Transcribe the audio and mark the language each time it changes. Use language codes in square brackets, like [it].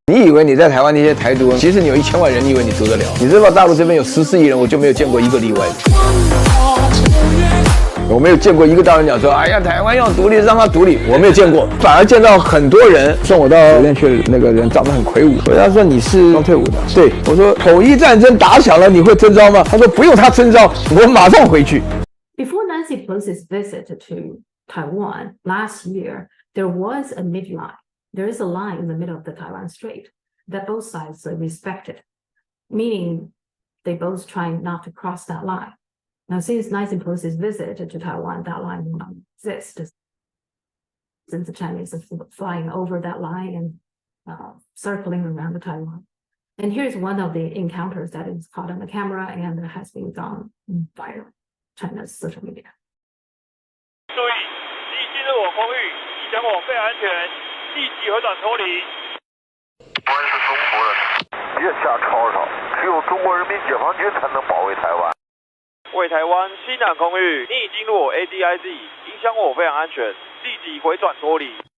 [zh] 你以为你在台湾那些台独，其实你有1000万人，你以为你读得了？你知道大陆这边有14亿人，我就没有见过一个例外的。我没有见过一个大人讲说，哎呀，台湾要独立，让他独立，我没有见过，反而见到很多人送我到酒店去，那个人长得很魁梧，所以他说你是刚退伍的，对我说统一战争打响了，你会征召吗？他说不用他征召，我马上回去。 [en] Before Nancy Pelosi's visit to Taiwan last year, there was a midline. There is a line in the middle of the Taiwan Strait that both sides respected, meaning they both try not to cross that line. Now, since Nancy Pelosi's visit to Taiwan, that line will not exist, since the Chinese are flying over that line and circling around the Taiwan. And here's one of the encounters that is caught on the camera and has been gone viral China's social media. [zh] 注意，你已进入我空域，已将我非安全，立即回转脱离。台湾是中国人，别瞎吵吵，只有中国人民解放军才能保卫台湾。为台湾西南空域，你已进入我 ADIZ， 影响我非常安全，立即回转脱离。